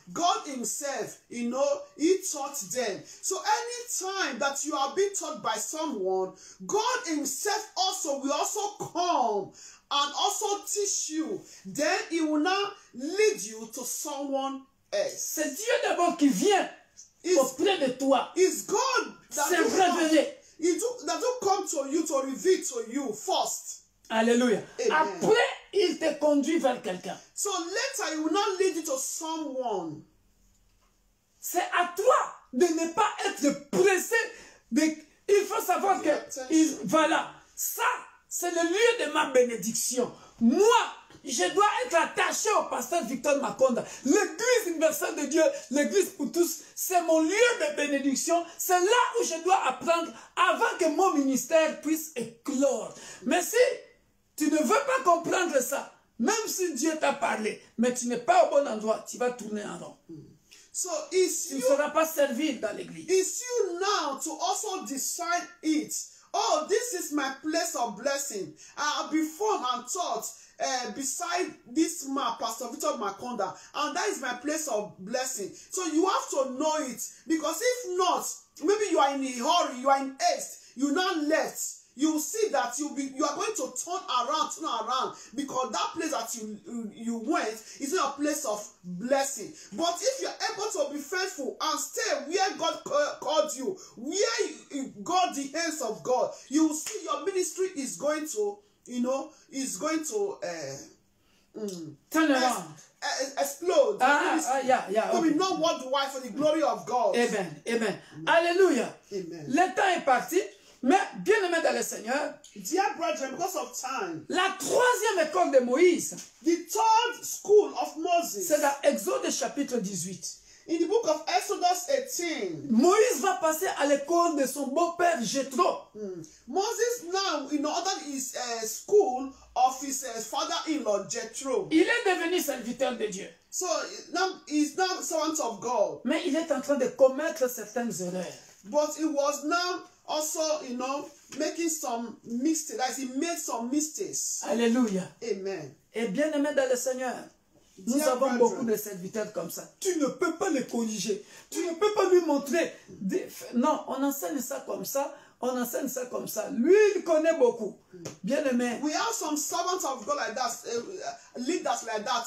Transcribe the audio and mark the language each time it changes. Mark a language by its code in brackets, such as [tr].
[en] God himself, he taught them. So anytime that you are being taught by someone, God himself will also come and also teach you. Then he will now lead you to someone else. [fr] C'est Dieu d'abord qui vient auprès de toi. [en] It's God that [fr] C'est révélé. [en] will come to you to reveal to you first. [fr] Alléluia. Amen. Après, il te conduit vers quelqu'un. [en] So later, he will not lead you to someone. [fr] C'est à toi de ne pas être pressé. Il faut savoir que, voilà, ça, c'est le lieu de ma bénédiction. Moi, je dois être attaché au pasteur Victor Makonda. L'église universelle de Dieu, l'église pour tous, c'est mon lieu de bénédiction. C'est là où je dois apprendre avant que mon ministère puisse éclore. Mais si tu ne veux pas comprendre ça, même si Dieu t'a parlé, mais tu n'es pas au bon endroit, tu vas tourner en rond. [en] So [fr] Tu ne seras pas servi dans l'église. [en] it's you now to also decide it. Oh, this is my place of blessing. I'll be formed and taught beside this man, Pastor Victor Makonda, and that is my place of blessing. So you have to know it, because if not, maybe you are in a hurry, you are in haste, you now left. You will see that you are going to turn around, because that place that you went is not a place of blessing. But if you're able to be faithful and stay where God called you, where you got the hands of God, you will see your ministry is going to, is going to turn around. Explode. Yeah. To be not worldwide for the glory of God. [fr] Amen. Alléluia. Amen. Le temps est parti. Mais, bien aimé dans le Seigneur, [en] dear brethren, because of time, [fr] la troisième école de Moïse, [en] the third school of Moses, [fr] c'est dans Exode chapitre 18. [en] In the book of Exodus 18, [fr] Moïse va passer à l'école de son beau-père Jéthro. [en] Moses now, ordered his school of his father-in-law Jethro. [fr] Il est devenu serviteur de Dieu. [en] So now he's now servant of God. [fr] Mais il est en train de commettre certaines erreurs. [en] But he was now also, making some mistakes. As he made some mistakes. Alléluia. Amen. [fr] Et bien aimé dans le Seigneur, nous avons beaucoup de serviteurs comme ça. Tu ne peux pas les corriger. Tu ne peux pas lui montrer. Non, on enseigne ça comme ça. On enseigne ça comme ça. Lui, il connaît beaucoup. Bien aimé. [en] We have some servants of God like that, leaders like that.